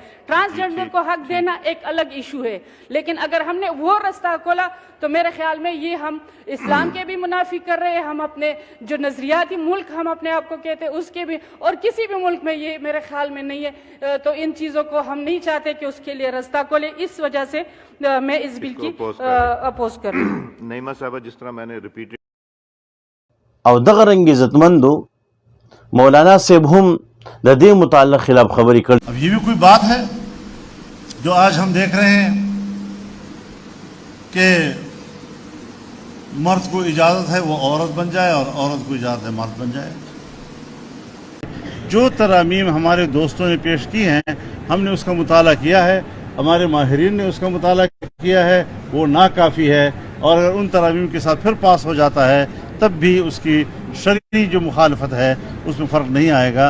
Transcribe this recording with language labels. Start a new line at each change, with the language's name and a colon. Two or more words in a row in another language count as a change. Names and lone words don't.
Urdu: ٹرانسجنڈر کو حق دینا ایک الگ ایشو ہے، لیکن اگر ہم نے وہ راستہ کھولا تو میرے خیال میں یہ ہم اسلام کے بھی منافی کر رہے ہیں، ہم اپنے جو نظریاتی ملک ہم اپنے آپ کو کہتے ہیں اس کے بھی، اور کسی بھی ملک میں یہ میرے خیال میں نہیں ہے۔ تو ان چیزوں کو ہم نہیں چاہتے کہ اس کے لیے راستہ کھولے، اس وجہ سے میں اس بل کی اپوز کر رہی ہوں۔ نعیمہ صاحبہ، جس طرح میں نے ریپیٹ
Pashto: او دغه رنګ عزتمندو مولانا صاحب هم د دې متعلق خلاف خبري کړ۔
Urdu: اب یہ بھی کوئی بات ہے جو آج ہم دیکھ رہے ہیں کہ مرد کو اجازت ہے وہ عورت بن جائے اور عورت کو اجازت ہے مرد بن جائے۔ جو ترامیم ہمارے دوستوں نے پیش کی ہیں ہم نے اس کا مطالعہ کیا ہے، ہمارے ماہرین نے اس کا مطالعہ کیا ہے، وہ ناکافی ہے، اور اگر ان ترامیم کے ساتھ پھر پاس ہو جاتا ہے تب بھی اس کی شرعی جو مخالفت ہے اس میں فرق نہیں آئے گا۔